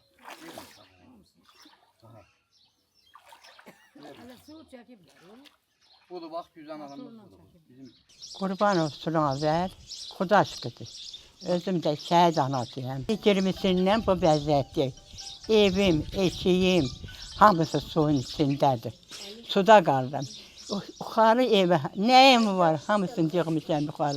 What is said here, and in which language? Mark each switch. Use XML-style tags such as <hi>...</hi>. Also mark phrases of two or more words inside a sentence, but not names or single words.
<tr>Daha. Hala su çekip Budur bak güzel adamız budur. Bizim</tr> <az>Qurban olsun Azər, Xuda aşkıdır. Özüm də şəhid anasıyam. 20-sindən bu vəziyyətdir. Evim, eşiyim, hamısı suyun içindədir. Suda qaldım. Yuxarı evə, nəyim var, hamısını yığmışam yuxarı.</az>